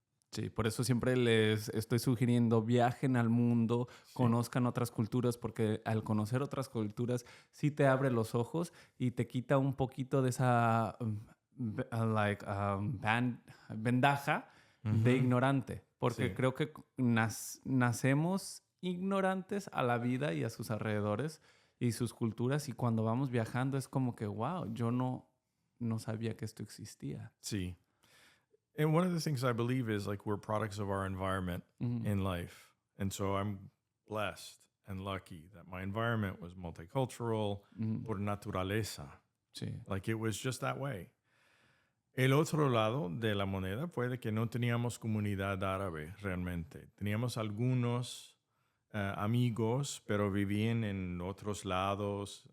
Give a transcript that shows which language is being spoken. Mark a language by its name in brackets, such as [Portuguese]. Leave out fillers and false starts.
[Spanish] Sí, por eso siempre les estoy sugiriendo viajen al mundo, conozcan otras culturas, porque al conocer otras culturas sí te abre los ojos y te quita un poquito de esa ventaja de ignorante, porque creo que nacemos ignorantes a la vida y a sus alrededores y sus culturas, y cuando vamos viajando es como que, wow, yo no sabía que esto existía. Sí. [English] And one of the things I believe is like we're products of our environment in life. And so I'm blessed and lucky that my environment was multicultural [Spanish] por naturaleza. Sí. [English] Like it was just that way. [Spanish] El otro lado de la moneda fue de que no teníamos comunidad árabe realmente. Teníamos algunos amigos, pero vivían en otros lados.